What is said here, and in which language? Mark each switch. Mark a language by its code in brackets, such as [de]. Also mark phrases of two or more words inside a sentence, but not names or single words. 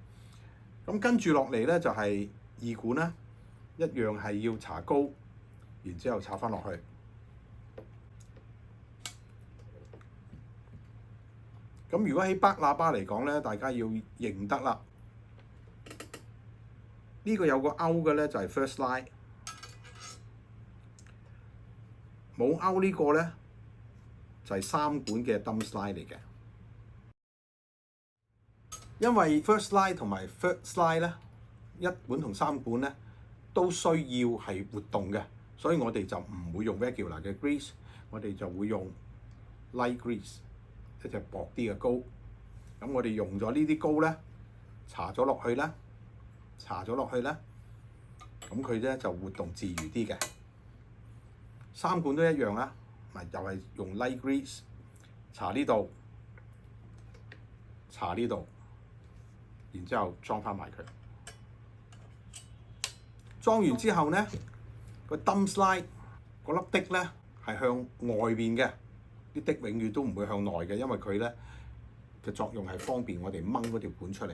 [yue] 咁跟住落嚟咧就係二管啦，一樣係要搽膏。然之後插翻落去，咁如果喺北喇叭嚟講咧，大家要認得啦。呢個有個勾嘅咧就係 [en] first line， [yue] 冇勾呢個咧就係三管嘅 [en] dumb slide [yue] 嚟嘅。因為 [en] first line [yue] 同埋 [en] third slide [yue] 咧，一管同三管咧都需要係活動嘅。所以我哋就唔會用 regular 嘅 grease， 我哋就會用 [en] light grease， [yue] 一隻薄啲嘅膏。咁我哋用咗呢啲膏咧，搽咗落去咧，咁佢咧就活動自如啲嘅。三管都一樣啦，咪又係用 [en] light grease， [yue] 搽呢度，然之後裝翻埋佢。裝完之後咧，個 [en] dumb slide [yue] 嗰粒滴咧係向外邊嘅，啲滴永遠都唔會向內嘅，因為佢咧嘅作用係方便我哋掹嗰條管出嚟。